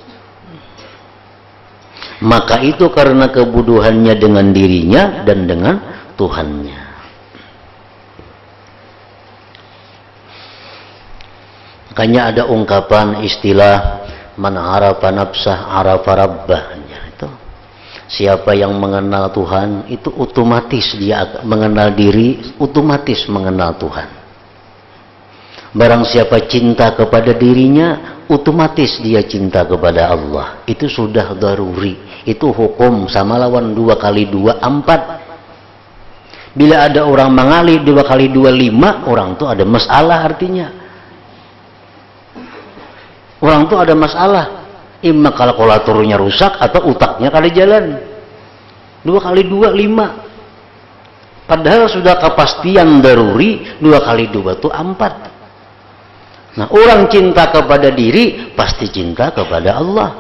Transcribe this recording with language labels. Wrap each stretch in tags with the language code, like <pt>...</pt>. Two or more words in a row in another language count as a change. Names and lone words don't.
<id>Maka itu karena kebuduhannya dengan dirinya dan dengan Tuhannya. Makanya ada ungkapan istilah</id> <ar>man arafa nafsah arafa rabbahnya</ar> <id>itu. Siapa yang mengenal Tuhan itu otomatis dia mengenal diri, otomatis mengenal Tuhan. Barang siapa cinta kepada dirinya, otomatis dia cinta kepada Allah. Itu sudah daruri.</id> <bjn>Itu hukum sama lawan 2 kali 2 4.</bjn> <id>Bila ada orang mengali 2 kali 2 5, orang itu ada masalah artinya. Orang itu ada masalah.</id> <bjn>Imma kalkulatornya rusak atau utaknya kada jalan.</bjn> <id>2 kali 2 5. Padahal sudah kepastian daruri 2 kali 2 itu 4. Nah, orang cinta kepada diri pasti cinta kepada Allah.</id>